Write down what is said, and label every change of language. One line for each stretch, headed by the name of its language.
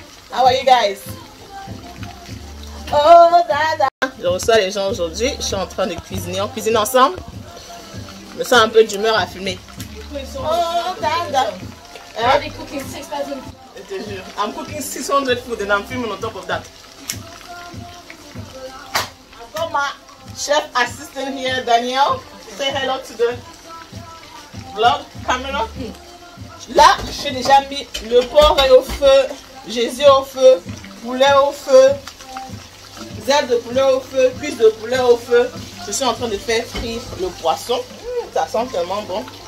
English: How are you guys? Oh, dada!
French: Je reçois les gens aujourd'hui. Je suis en train de cuisiner. On cuisine ensemble. Je me sens un peu d'humeur à fumer. Oh, dada!
English: Are they cooking 6,000?
French: Je te jure.
English: I'm cooking 600 food and I'm filming on top of that. I've got my chef assistant here, Danielle. Say hello to the vlog camera.
French: Là, j'ai déjà mis le porc au feu. Gésier au feu, poulet au feu, ailes de poulet au feu, cuisses de poulet au feu. Je suis en train de faire frire le poisson. Ça sent tellement bon.